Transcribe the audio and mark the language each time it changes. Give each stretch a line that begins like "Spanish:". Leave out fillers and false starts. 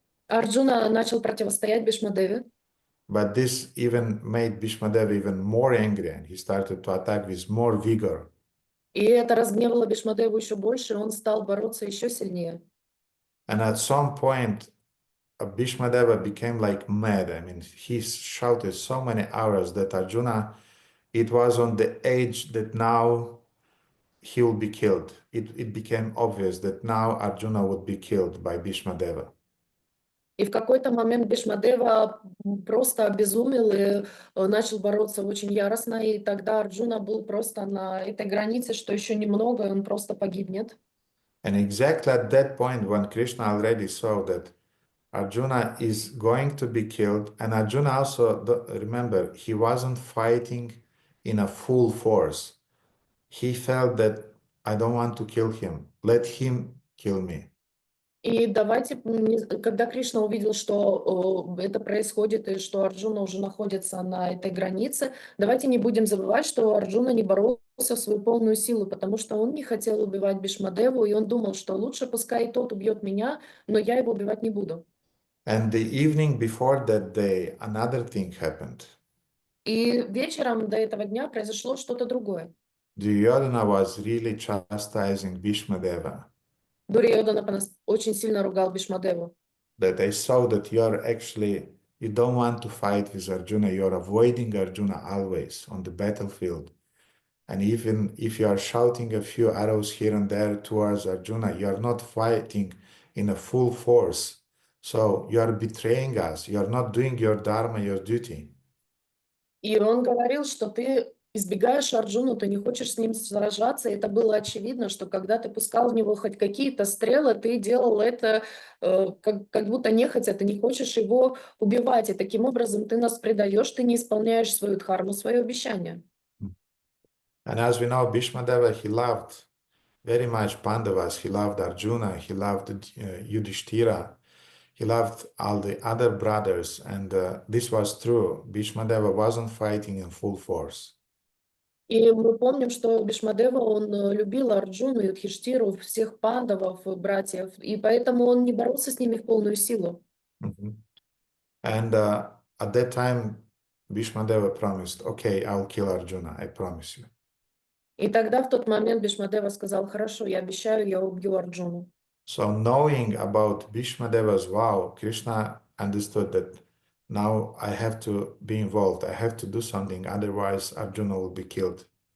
Russian: Арджуна начал противостоять Бhīṣmadevе.
English: But this even made Bhīṣmadeva even more angry, and he started to attack with more vigor.
Russian: И это разгневало Бhīṣmadevу еще больше, и он стал бороться еще сильнее.
English: And at some point, Bhīṣmadeva became like mad. I mean, he shouted so many arrows that Arjuna, it was on the edge that now he will be killed. It became obvious that now Arjuna would be killed by Bhīṣmadeva.
Russian: И в какой-то момент Бхишмадева просто обезумел и начал бороться очень яростно, и тогда Арджуна был просто на этой границе, что еще немного, и он просто погибнет.
English: And exactly at that point, when Krishna already saw that Arjuna is going to be killed, and Arjuna also, remember, he wasn't fighting in a full force. He felt that I don't want to kill him. Let him kill me.
Russian: И давайте, когда Кришна увидел, что это происходит и что Арджуна уже находится на этой границе, давайте не будем забывать, что Арджуна не боролся в свою полную силу, потому что он не хотел убивать Бхишмадеву, и он думал, что лучше пускай тот убьет меня, но я его убивать не буду.
English: And the evening before that day, another thing happened.
Russian: И вечером до этого дня произошло что-то другое.
English: Duryodhana was really chastising Bhīṣmadeva.
Russian: Дурьёдана очень сильно ругал Бхишмадеву.
English: That I saw that you don't want to fight with Arjuna, you're avoiding Arjuna always on the battlefield. And even if you are shouting a few arrows here and there towards Arjuna, you are not fighting in a full force. So you are betraying us, you are not doing your dharma, your duty.
Russian: И он говорил, что ты избегаешь Арджуну, ты не хочешь с ним сражаться. И это было очевидно, что когда ты пускал в него хоть какие-то стрелы, ты делал это как будто нехотя, ты не хочешь его убивать. И таким образом ты нас предаешь, ты не исполняешь свою дхарму, свое обещание.
English: And as we know, Bhīṣmadeva, he loved very much Pandavas, he loved Arjuna, he loved Yudhishthira, he loved all the other brothers, and this was true. Bhīṣmadeva wasn't fighting in full force.
Russian: И мы помним, что Бхишмадева, он любил Арджуну, Юдхиштиру, всех пандавов, братьев, и поэтому он не боролся с ними в полную силу.
English: And at that time, Bhīṣmadeva promised, okay, I'll kill Arjuna, I promise you.
Russian: И тогда в тот момент Бхишмадева сказал: хорошо, я обещаю, я убью Арджуну.
English: So knowing about Bhīṣmadeva's vow, Krishna understood that now I have to be involved, I have to do something, otherwise Arjuna will be killed.